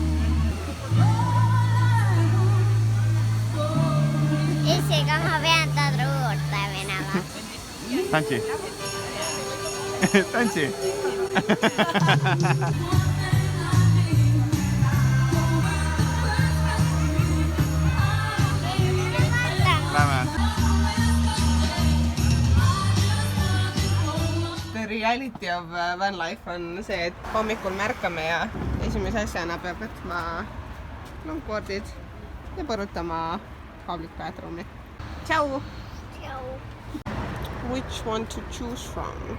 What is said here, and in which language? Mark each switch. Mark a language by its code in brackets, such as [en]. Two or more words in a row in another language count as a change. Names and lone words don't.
[et] Isega ma pean ta juurde minema. Tantsi! Tantsi! Lähme! [en] The reality of van life [et] on see, et hommikul märkame ja esimese asjana peab võtma longboardid ja põrutama [en] public bathroom'i. [et] Ciao! Tšau. [en] Which one to choose from?